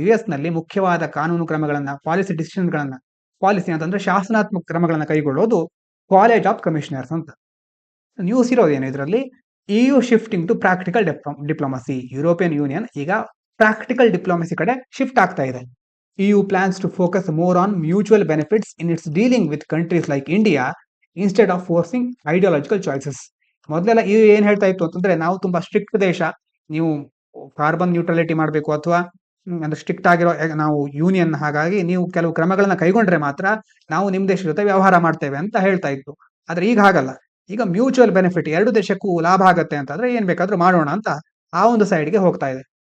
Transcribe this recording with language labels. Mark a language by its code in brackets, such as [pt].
[kn] US ನಲ್ಲಿ ಮುಖ್ಯವಾದ ಕಾನೂನು ಕ್ರಮಗಳನ್ನ, ಪಾಲಿಸಿ ಡಿಸಿಷನ್ಗಳನ್ನ, ಪಾಲಿಸಿ ಅಂತಂದ್ರೆ ಶಾಸನಾತ್ಮಕ ಕ್ರಮಗಳನ್ನ ಕೈಗೊಳ್ಳೋದು ಕಾಲೇಜ್ ಆಫ್ ಕಮಿಷನರ್ಸ್ ಅಂತ. ನ್ಯೂಸ್ ಇರೋದೇನು ಇದರಲ್ಲಿ? [en] EU shifting to practical diplomacy. [kn] European union ಈಗ ಪ್ರಾಕ್ಟಿಕಲ್ ಡಿಪ್ಲೊಮಸಿ ಕಡೆ ಶಿಫ್ಟ್ ಆಗ್ತಾ ಇದೆ. [en] EU plans to focus more on mutual benefits in its dealing with countries like India instead of forcing ideological choices. [kn] ಮೊದಲೆಲ್ಲ EU ಏನ್ ಹೇಳ್ತಾ ಇತ್ತು ಅಂತಂದ್ರೆ, ನಾವು ತುಂಬಾ ಸ್ಟ್ರಿಕ್ಟ್ ದೇಶ, ನೀವು ಕಾರ್ಬನ್ ನ್ಯೂಟ್ರಲಿಟಿ ಮಾಡಬೇಕು, ಅಥವಾ ಅಂದ್ರೆ ಸ್ಟ್ರಿಕ್ಟ್ ಆಗಿರೋ ನಾವು ಯೂನಿಯನ್, ಹಾಗಾಗಿ ನೀವು ಕೆಲವು ಕ್ರಮಗಳನ್ನ ಕೈಗೊಂಡ್ರೆ ಮಾತ್ರ ನಾವು ನಿಮ್ ದೇಶದ ಜೊತೆ ವ್ಯವಹಾರ ಮಾಡ್ತೇವೆ ಅಂತ ಹೇಳ್ತಾ ಇತ್ತು. ಆದ್ರೆ ಈಗ ಹಾಗಲ್ಲ. ಈಗ ಮ್ಯೂಚುವಲ್ ಬೆನಿಫಿಟ್, ಎರಡು ದೇಶಕ್ಕೂ ಲಾಭ ಆಗತ್ತೆ ಅಂತಂದ್ರೆ ಏನ್ ಬೇಕಾದ್ರೂ ಮಾಡೋಣ ಅಂತ ಆ ಒಂದು ಸೈಡ್ಗೆ ಹೋಗ್ತಾ ಇದೆ.